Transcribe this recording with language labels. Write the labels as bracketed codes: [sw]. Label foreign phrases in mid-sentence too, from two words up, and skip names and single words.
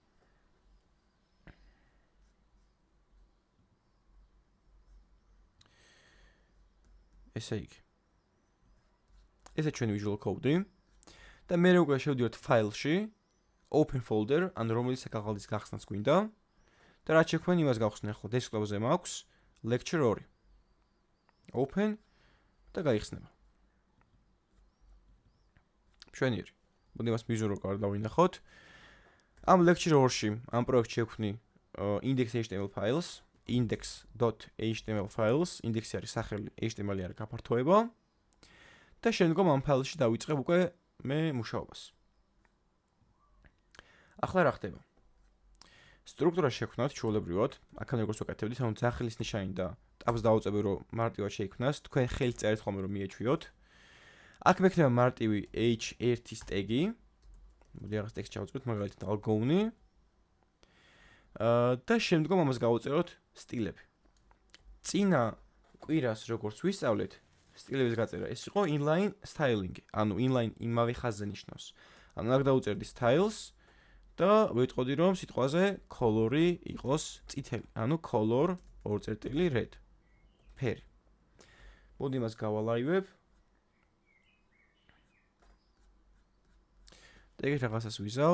[ka] ესე იგი. ესე ჩვენი Visual Code-ი და მე უკვე შევდივართ ფაილში [en] open folder, [ka] ან რომელიც საკაღალდის გახსნას გვინდა და რაც შექმნ იმას გავხსნი, ახლა desktop-ზე მაქვს lecture 2. open და გაიხსნება. შვენიერი. მოდი მას [en] visual card [ka] დავინახოთ. ამ lecture 2-ში ამ პროექტში შექმნი index.html files, index.html files, index-ი არის სახელი, HTML-ი არის გაფართოება. და შემდგომ ამ ფაილში დავიწყებ უკვე მე მუშაობას. ახლა რა ხდება? სტრუქტურა შექმნათ ჩვეულებრივად, აქამდე როგორც ვაკეთებდით, ანუ ძახილის ნიშანი და ტაბს დავუწევი რომ მარტივად შეიქმნას, თქვენ ხელით წერეთ ხოლმე რომ მიეჩვიოთ. აქ მექნება მარტივი h1-ის tag-ი. მოდი რაღაც ტექსტ ჩავწეროთ, მაგალითად algoni. და შემდგომ ამას გავუწეროთ სტილები. წინა კვირას როგორც ვისწავლეთ, სტილების გაწერა ეს იყო [en] inline styling, [ka] ანუ inline იმავე ხაზზე ნიშნავს. ანუ აქ დავუწერდი styles და ვიტყოდი რომ სიტყვაზე color-ი იყოს წითელი, ანუ [en] color red. [ka] ფერი. მოდი მას გავალაივებ. და ეგ რაღაცას ვიზავ.